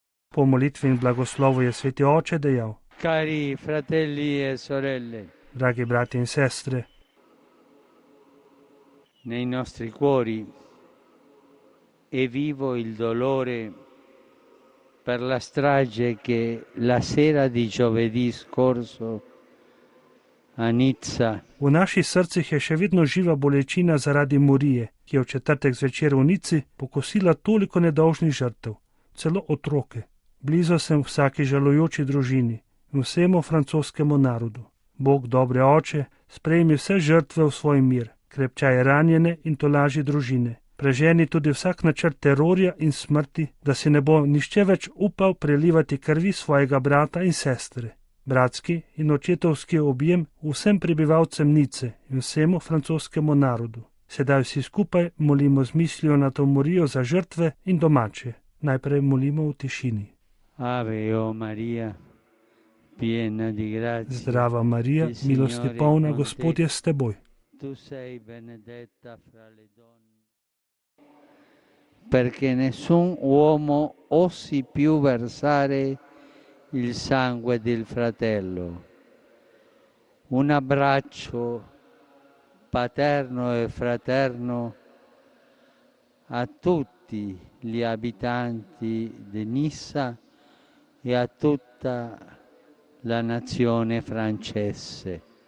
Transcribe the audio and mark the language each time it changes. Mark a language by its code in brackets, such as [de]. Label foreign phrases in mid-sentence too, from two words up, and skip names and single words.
[sl] Po molitvi in blagoslovu je Sveti Oče dejal: [it] Cari fratelli e sorelle, [sl] Dragi brati in sestre, [it] nei nostri cuori è vivo il dolore per la strage che la sera di giovedì scorso a Nizza [sl] v naših srcih je še vedno živa bolečina zaradi morije, ki je v četrtek zvečer v Nici pokosila toliko nedolžnih žrtev, celo otroke. Blizu sem vsaki žalujoči družini in vsemu francoskemu narodu. Bog, dobre oče, sprejmi vse žrtve v svoj mir, krepčaj ranjene in tolaži družine. Preženi tudi vsak načrt terorja in smrti, da si ne bo nišče več upal prelivati krvi svojega brata in sestre. Bratski in očetovski objem vsem prebivalcem Nice in vsemu francoskemu narodu. Sedaj vsi skupaj molimo z mislijo na to morijo za žrtve in domače. Najprej molimo v tišini. [it] Ave o Maria, piena di grazia. [sl] Zdrava Marija, [it] il Signore [sl] milosti [it] è [sl] polna, [it] con [sl] Gospod [it] te. [sl] je s teboj. [it] Tu sei benedetta fra le donne, perché nessun uomo osi più versare il sangue del fratello. Un abbraccio paterno e fraterno a tutti gli abitanti di Nissa e a tutta la nazione francese.